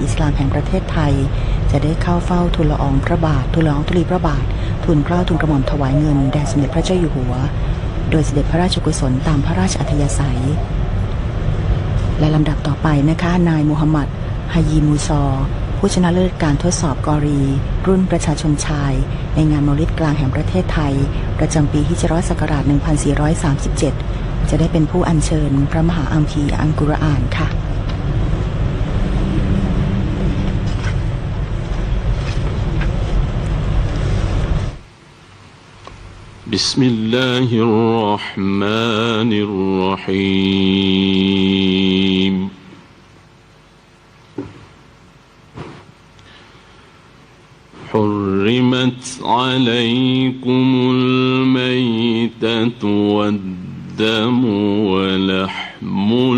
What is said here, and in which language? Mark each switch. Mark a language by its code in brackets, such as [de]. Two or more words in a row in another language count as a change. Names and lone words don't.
[th] อิสลามแห่งประเทศไทยจะได้เข้าเฝ้าทูลละอองพระบาททูลละอองธุลีพระบาททูลเกล้าทูลกระหม่อมถวายเงินแด่สมเด็จพระเจ้าอยู่หัวโดยเสด็จพระราชกุศลตามพระราชอัธยาศัยและลำดับต่อไปนะคะนายมูฮัมหมัดฮายีมูซอผู้ชนะเลิศการทดสอบกอรีรุ่นประชาชนชายในงานเมาลิดกลางแห่งประเทศไทยประจำปีฮิจเราะห์ศักราช 1437 จะได้เป็นผู้อัญเชิญพระมหาอัมภีร์อัลกุรอานค่ะ [ar] بسم الله الرحمن الرحيم حرمت عليكم الميتة والدم ولحم